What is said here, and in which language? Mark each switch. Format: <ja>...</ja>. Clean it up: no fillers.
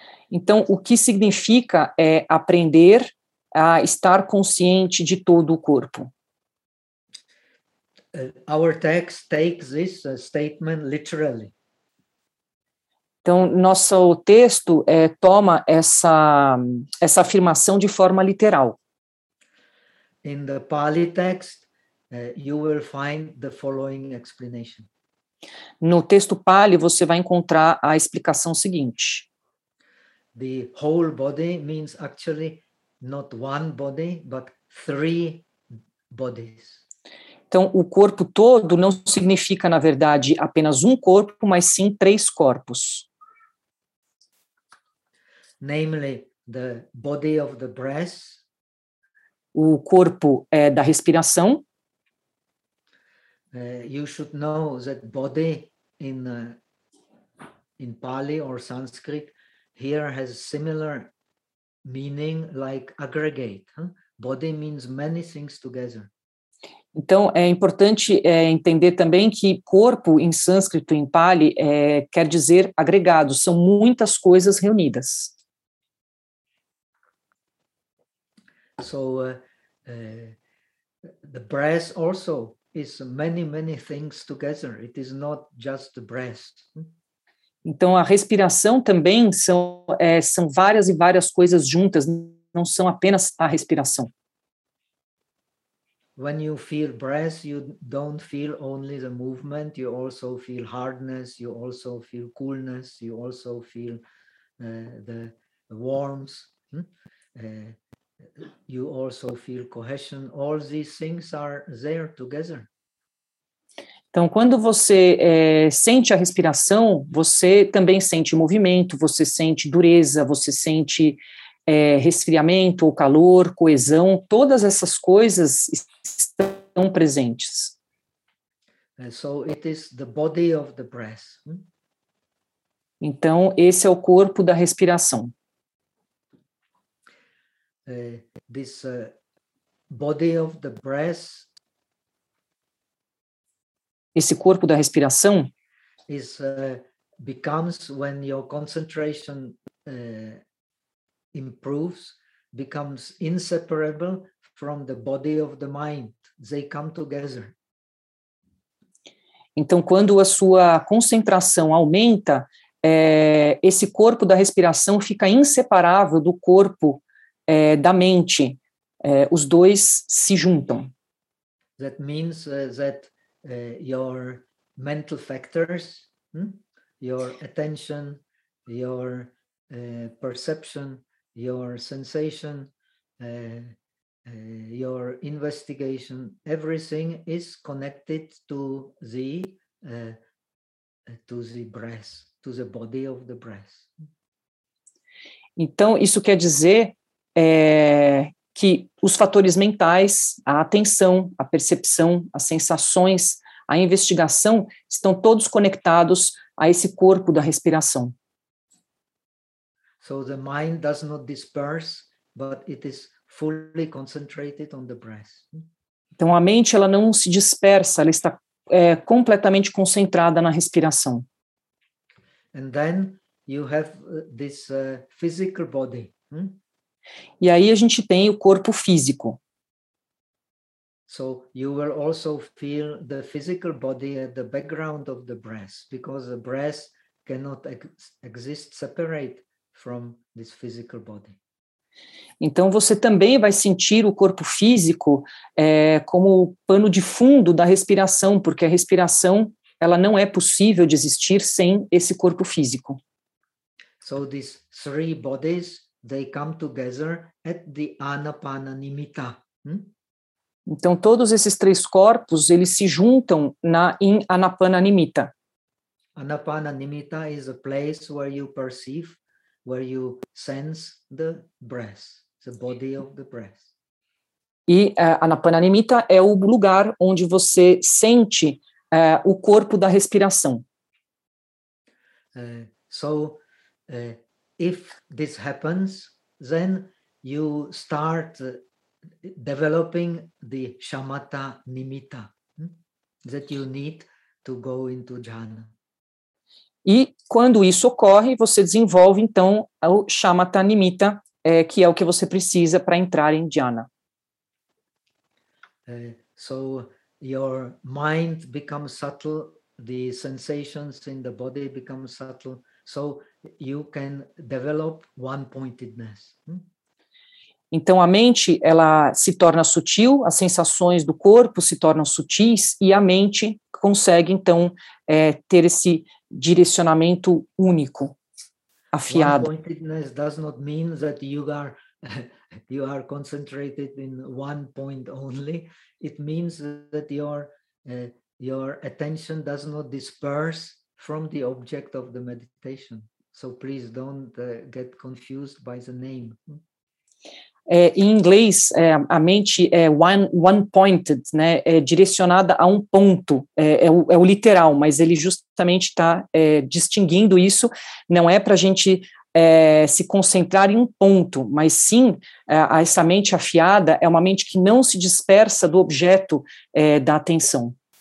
<pt>Então, o que significa é aprender a estar consciente de todo o corpo.</pt> <en>Our text takes this statement literally.</en> <pt>Então, nosso texto toma essa afirmação de forma literal.</pt> <en>In the Pali text, you will find the following explanation.</en> <pt>No texto Pali, você vai encontrar a explicação seguinte.</pt> <en>The whole body means actually not one body, but three bodies.</en> <pt>Então, o corpo todo não significa, na verdade, apenas um corpo, mas sim três corpos.</pt> <en>Namely, the body of the breath,</en> <pt>o corpo da respiração.</pt> <en>You should know that body in Pali or Sanskrit here has similar meaning like aggregate. Huh? Body means many things together.</en> <pt>Então, é importante entender também que corpo em sânscrito, em Pali, quer dizer agregado, são muitas coisas reunidas.</pt> <en>So the breath also is many, many things together. It is not just the breath.</en> <pt>Então a respiração também são várias e várias coisas juntas, não são apenas a respiração.</pt> <en>When you feel breath, you don't feel only the movement, you also feel hardness, you also feel coolness, you also feel the warmth. You also feel cohesion. All these things are there together.</en> <pt>Então, quando você sente a respiração, você também sente movimento, você sente dureza, você sente resfriamento, ou calor, coesão. Todas essas coisas estão presentes.</pt> <en>So it is the body of the breath.</en> <pt>Então, esse é o corpo da respiração.</pt> <en>This body of the breath,</en> <pt>esse corpo da respiração,</pt> <en>is becomes when your concentration improves, becomes inseparable from the body of the mind. They come together.</en> <pt>Então, quando a sua concentração aumenta, esse corpo da respiração fica inseparável do corpo da mente, os dois se juntam.</pt> <en>That means that your mental factors, your attention, your perception, your sensation, your investigation, everything is connected to the breath, to the body of the breath.</en> <pt>Então, isso quer dizer que os fatores mentais, a atenção, a percepção, as sensações, a investigação estão todos conectados a esse corpo da respiração.</pt> <en>So the mind does not disperse, but it is fully concentrated on the breath.</en> <pt>Então a mente ela não se dispersa, ela está completamente concentrada na respiração.</pt> <en>And then you have this physical body.</en> <pt>E aí a gente tem o corpo físico.</pt> <en>So you will also feel the physical body at the background of the breath, because the breath cannot exist separate from this physical body.</en> <pt>Então você também vai sentir o corpo físico como o pano de fundo da respiração, porque a respiração ela não é possível de existir sem esse corpo físico.</pt> <en>So these three bodies, they come together at the anapananimitta.</en> <pt>Então todos esses três corpos, eles se juntam em anapananimitta.</pt> <en>Anapananimitta is a place where you perceive, where you sense the breath, the body of the breath.</en> <pt>E anapananimitta é o lugar onde você sente o corpo da respiração.</pt> <en>If this happens, then you start developing the shamatha nimitta that you need to go into jhana.</en> <pt>E quando isso ocorre, você desenvolve então o shamatha nimitta, que é o que você precisa para entrar em jhana.</pt> <en>So your mind becomes subtle, the sensations in the body become subtle, so you can develop one-pointedness.</en> <pt>Então a mente ela se torna sutil, as sensações do corpo se tornam sutis e a mente consegue então ter esse direcionamento único, afiado.</pt> <en>One-pointedness does not mean that you are concentrated in one point only. It means that your attention does not disperse from the object of the meditation. So please don't get confused by the name.</en> <pt>Em inglês, a mente é one-pointed, né? É direcionada a um ponto, é o literal, mas ele justamente está distinguindo isso, não é para a gente se concentrar em um ponto, mas sim, essa mente afiada é uma mente que não se dispersa do objeto da atenção.</pt>